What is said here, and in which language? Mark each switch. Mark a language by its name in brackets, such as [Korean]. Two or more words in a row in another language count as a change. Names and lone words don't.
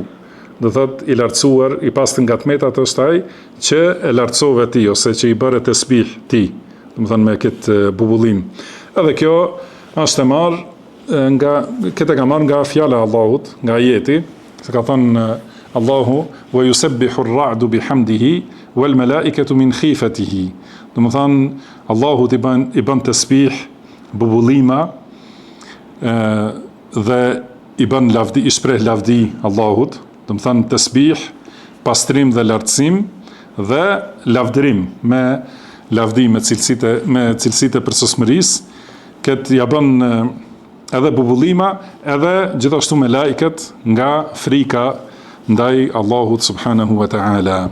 [Albanian] Do thot i lartësuar, i pastër nga tmetat është ai që e lartësove ti ose që i bëre tasbih ti, domethënë me këtë bubullim. Edhe kjo është e marrë këtë ka marrë nga fjala e Allahut, nga ajeti, se ka thënë Allahu [Arabic] ويسبح الرعد بحمده والملائكة من خيفته. [Albanian] Domethënë Allahu i bën tasbih bubullima dhe i bën lavdi, i shpreh lavdi Allahut. Domethënë tasbih, pastrim dhe lartësim dhe lavdërim me lavdi me cilësitë e përsosmërisë, këtë ja bën edhe bubullima, edhe gjithashtu me lajket nga frika ndaj Allahut [Arabic] سبحانه وتعالى.